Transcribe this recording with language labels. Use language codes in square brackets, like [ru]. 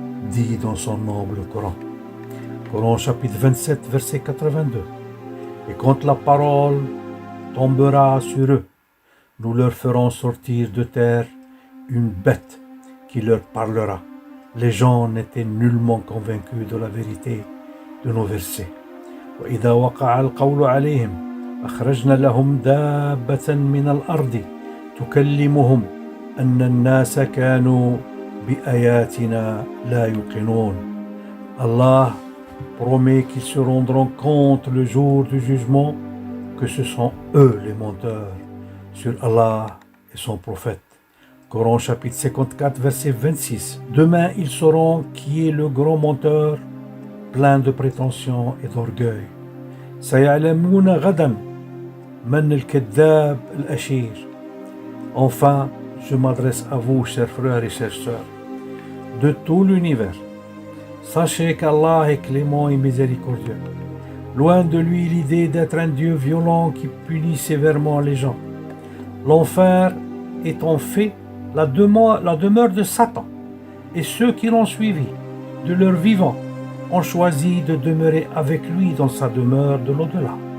[fr] dit dans son noble Coran. Coran chapitre 27, verset 82. Et quand la parole tombera sur eux, nous leur ferons sortir de terre une bête qui leur parlera. Les gens n'étaient nullement convaincus de la vérité de nos versets. [ar] وإذا وقع القول عليهم أخرجنا لهم دابة من الأرض تكلمهم أن الناس كانوا بآياتنا لا يوقنون. [fr] Allah promet qu'ils se rendront compte le jour du jugement que ce sont eux les menteurs sur Allah et son prophète. Coran chapitre 54 verset 26. Demain ils sauront qui est le grand menteur plein de prétentions et d'orgueil. [ar] سيعلمون غدا من الكذاب الأشير. [fr] Enfin, je m'adresse à vous, chers frères et chères sœurs, de tout l'univers. Sachez qu'Allah est clément et miséricordieux. Loin de lui l'idée d'être un Dieu violent qui punit sévèrement les gens. L'enfer est en fait la demeure de Satan, et ceux qui l'ont suivi, de leur vivant, ont choisi de demeurer avec lui dans sa demeure de l'au-delà.